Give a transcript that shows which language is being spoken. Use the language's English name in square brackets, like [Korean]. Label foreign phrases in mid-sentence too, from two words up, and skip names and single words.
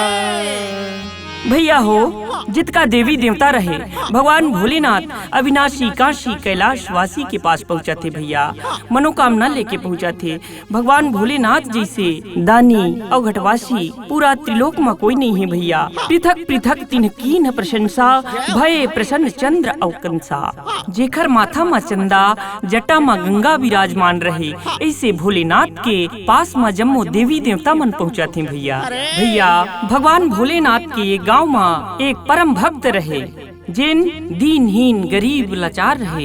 [Chhattisgarhi] भैया हो, जितका देवी देवता रहे भगवान भोलेनाथ अविनाशी काशी कैलाश वासी के पास पहुँचा थे भैया, मनोकामना लेके पहुँचा थे। भगवान भोलेनाथ जैसे दानी अवघटवासी पूरा त्रिलोक में कोई नहीं है भैया। [Awadhi] पृथक पृथक तिन्ह कीन प्रशंसा भय प्रसन्न चंद्र अवकंसा। [Chhattisgarhi] जेखर माथा में चंदा जटा में गंगा विराजमान रहे, ऐसे भोलेनाथ के पास में जम्मो देवी देवता मन पहुँचा थे भैया। भैया भगवान भोलेनाथ के गाँव में एक परम भक्त रहे, जिन दीनहीन गरीब लाचार रहे।